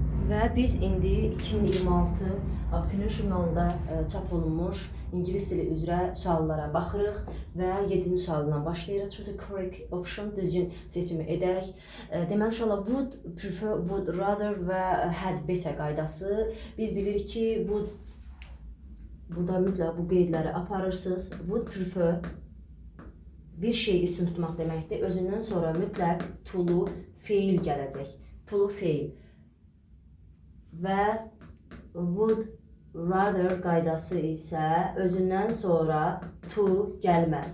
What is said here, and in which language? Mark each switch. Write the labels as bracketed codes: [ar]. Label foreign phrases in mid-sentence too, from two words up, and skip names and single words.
[az] Və biz indi 2026 Abituriyent jurnalında çap olunmuş İngilis dili üzrə suallara baxırıq və 7-ci sualından başlayırıq. [en] Choose a correct option, [az] düzgün seçimi edək. Deməli, uşaqlar, [en] would, prefer, would, rather və had, better qaydası. [az] Biz bilirik ki, would, burada mütləq bu qeydləri aparırsınız. [en] Would, prefer, [az] bir şey üstün tutmaq deməkdir. Özündən sonra mütləq to-lu feil gələcək. To-lu feil. Və [en] would rather [az] qaydası isə özündən sonra to gəlməz.